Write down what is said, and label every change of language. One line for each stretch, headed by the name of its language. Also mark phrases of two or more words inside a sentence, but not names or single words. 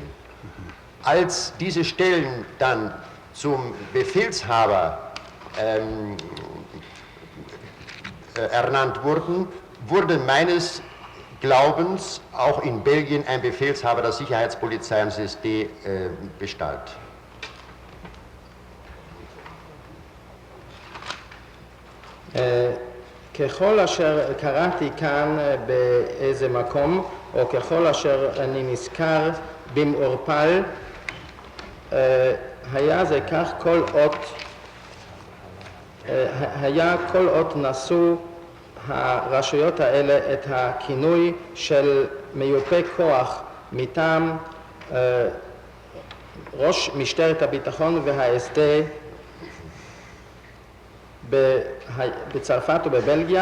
German: Als diese Stellen dann zum Befehlshaber ernannt wurden, wurde meines Glaubens auch in Belgien ein Befehlshaber der Sicherheitspolizei und SSD bestallt.
Hebrew: ככל אשר קראתי כאן באיזה מקום, או ככל אשר אני נזכר במעורפל, היה זה כך כל אות נשאו הרשויות האלה את הכינוי של מיופה כוח מטעם ראש משטרת הביטחון וההסד בצרפת ובבלגיה.